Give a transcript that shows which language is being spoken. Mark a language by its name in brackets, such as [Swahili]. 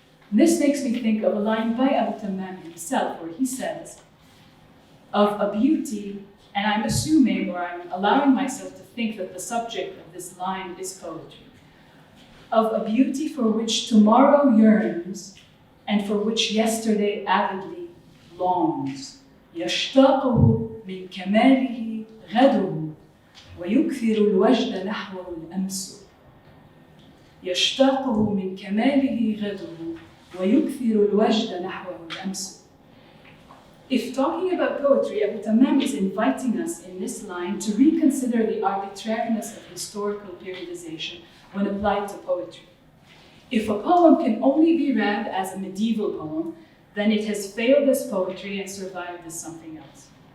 [English] And this makes me think of a line by Abu Tammam himself, where he says, of a beauty, and I'm assuming, or I'm allowing myself to think that the subject of this line is poetry, of a beauty for which tomorrow yearns, and for which yesterday avidly longs. [Arabic] يشتاقه من كماله غده ويكثر الوجد نحوه الأمس. يشتاقه من كماله غده ويكثر الوجد نحوه الأمس. [English] If talking about poetry, Abu Tammam is inviting us in this line to reconsider the arbitrariness of historical periodization when applied to poetry. If a poem can only be read as a medieval poem, then it has failed as poetry and survived as something else.